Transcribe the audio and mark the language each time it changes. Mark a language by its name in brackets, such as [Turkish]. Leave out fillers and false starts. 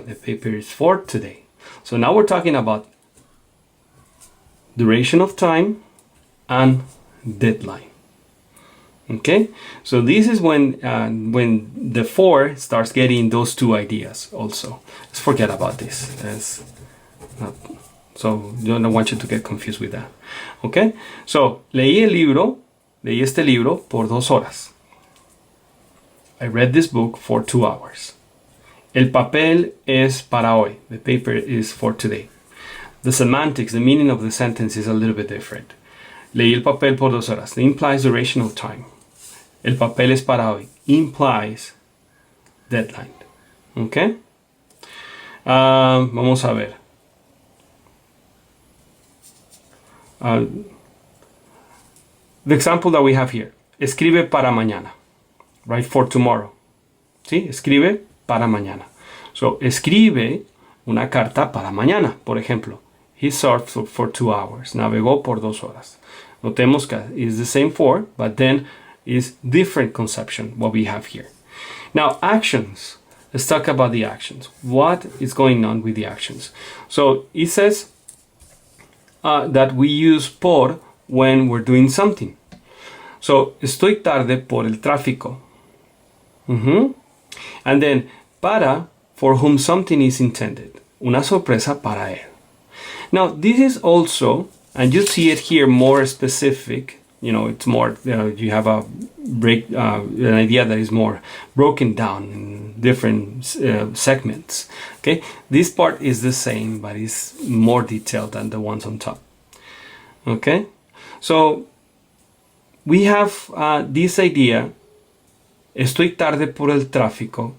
[English] The paper is for today. So now we're talking about duration of time and deadline. Okay, so this is when the for starts getting those two ideas also. Let's forget about this. So I don't want you to get confused with that. [Spanish] Okay, so leí este libro por 2 horas. [English] I read this book for 2 hours. [Spanish] El papel es para hoy. [English] The paper is for today. The semantics, the meaning of the sentence is a little bit different. [Spanish] Leí el papel por 2 horas. [English] It implies duration of time. [Spanish] El papel es para hoy [English] implies deadline. Okay? [Spanish] Vamos a ver. [English] The example that we have here. [Spanish] Escribe para mañana. [English] Write for tomorrow. [Spanish] ¿Sí? Escribe para mañana. So, escribe una carta para mañana, por ejemplo. [English] He surfed for 2 hours. [Spanish] Navegó por 2 horas. Notemos que [English] is the same for, but then is different conception what we have here. Now actions. Let's talk about the actions. What is going on with the actions? So it says that we use por when we're doing something. [Spanish] So estoy tarde por el tráfico. [English] And then para, for whom something is intended. [Spanish] Una sorpresa para él. [English] Now this is also, and you see it here more specific. You know, it's more, you have an idea that is more broken down in different segments. Okay, this part is the same, but it's more detailed than the ones on top. Okay, so we have this idea, [Spanish] estoy tarde por el tráfico.